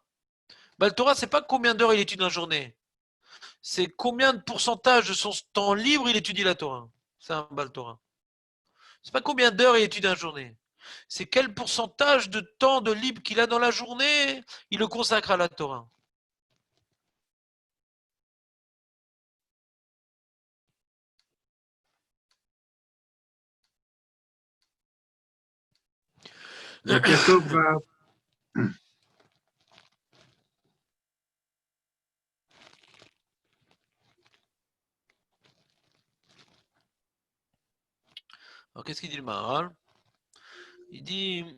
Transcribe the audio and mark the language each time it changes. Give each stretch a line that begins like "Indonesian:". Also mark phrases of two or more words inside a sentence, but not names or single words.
Hebrew: בעל תורה,
French: c'est pas combien d'heures il étudie dans la journée. C'est combien de pourcentage de son temps libre il étudie la Torah. C'est un
Hebrew: בעל תורה.
French: C'est pas combien d'heures il étudie dans la journée. C'est quel pourcentage de temps de libre qu'il a dans la journée, il le consacre à la Torah.
Hebrew: וכתוב בה,
French: Alors qu'est-ce qu'il dit le Maharal? Il dit